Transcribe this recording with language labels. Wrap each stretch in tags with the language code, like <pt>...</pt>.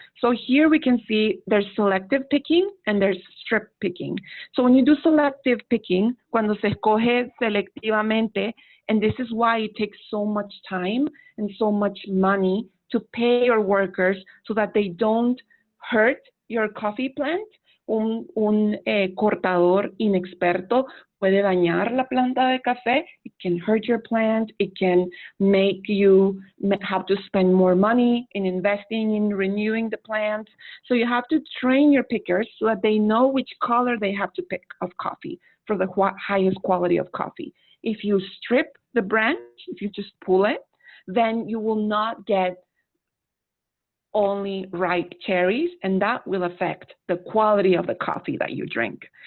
<en>So here we can see there's selective picking and there's strip picking. So when you do selective picking,</en> <es>cuando se escoge selectivamente,</es> <en>and this is why it takes so much time and so much money to pay your workers so that they don't hurt your coffee plant.</en> <es>Un cortador inexperto puede dañar la planta de café.</es> <en>It can hurt your plant. It can make you have to spend more money in investing in renewing the plant. So you have to train your pickers so that they know which color they have to pick of coffee for the highest quality of coffee. If you strip the branch, if you just pull it, then you will not get only ripe cherries, and that will affect the quality of the coffee that you drink.</en>